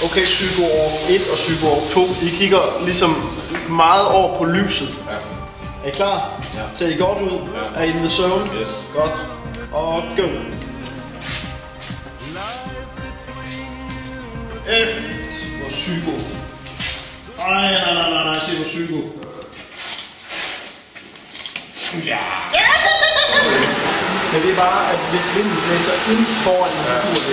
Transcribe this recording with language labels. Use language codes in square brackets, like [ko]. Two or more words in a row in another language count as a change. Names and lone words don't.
[da] psykolog 1 og psykolog 2. I kigger ligesom meget over på lyset. Ja. Er I klar? Ja. Ser I godt ud? Ja. Er I [en] in the zone? [da] Yes. Godt. Og go. F hvor psyko. Nej, se hvor psyko. Ja. Men det er bare, at hvis vinden blæser ind foran en figur.